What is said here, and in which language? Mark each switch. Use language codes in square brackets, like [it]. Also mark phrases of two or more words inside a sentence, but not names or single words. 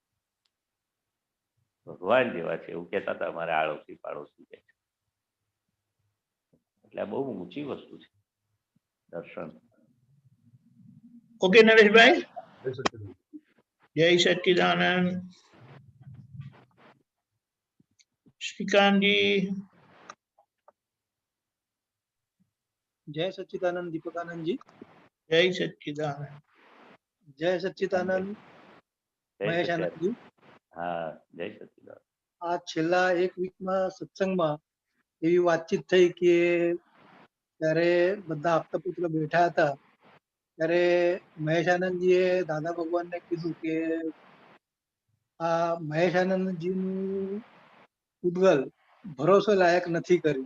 [gu] ભગવાન જેવા છે એવું કહેતા હતા અમારે આડોશી પાડોશી કે છે. એટલે આ બહુ ઊંચી વસ્તુ છે દર્શન. ઓકે નરેશભાઈ, જય સચ્ચિદાનંદ. શ્રીકાંતજી, જય સચ્ચિદાનંદ દીપકાનંદ જી. જય સચ્ચિદાનંદ. જય સચ્ચિદાનંદ મહેશ આનંદજી. હા, જય સચ્ચિદાનંદ. આ છેલ્લા એક વીકમાં સત્સંગમાં એવી વાતચીત થઈ કે ત્યારે બધા આપતા પુત્ર બેઠા હતા, ત્યારે મહેશ આનંદજીએ દાદા ભગવાનને કીધું કે આ મહેશ આનંદજીનું ઉદ્ગલ ભરોસો લાયક નથી કર્યું.